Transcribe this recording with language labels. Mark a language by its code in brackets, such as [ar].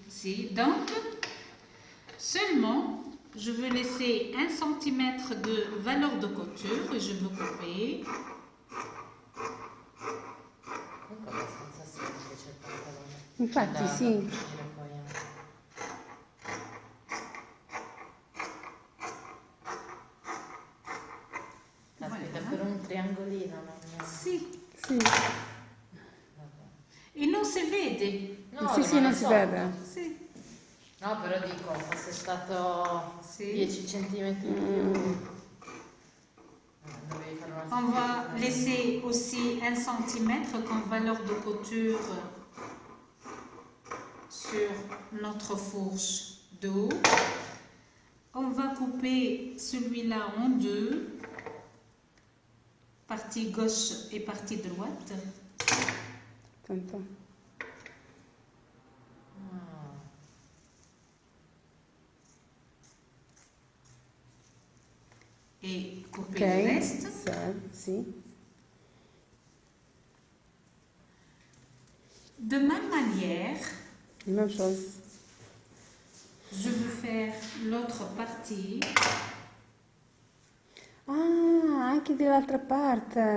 [fr] Si, donc, seulement, je veux laisser 1 cm de valeur de couture et je veux couper. [it] Comunque è abbastanza semplice il pantalone. Infatti, Da sì. cucire poi anche. Caspita, [fr] Voilà. [it] per un triangolino non... Si. Sì, Vabbè. E non si vede. No, sì, sì, rimane non si sotto. vede. Si. No, però dico, fosse stato Sì. 10 centimetri in più, dovevi fare una [fr] On va laisser aussi 1 cm comme valeur de couture sur notre fourche d'eau. On va couper celui-là en deux, partie gauche et partie droite. [it] Tanto. Ah, [fr] Et couper le reste. [it] sì. [fr] De même manière, La même chose. je veux faire l'autre partie. [it] Ah, anche dall'altra parte.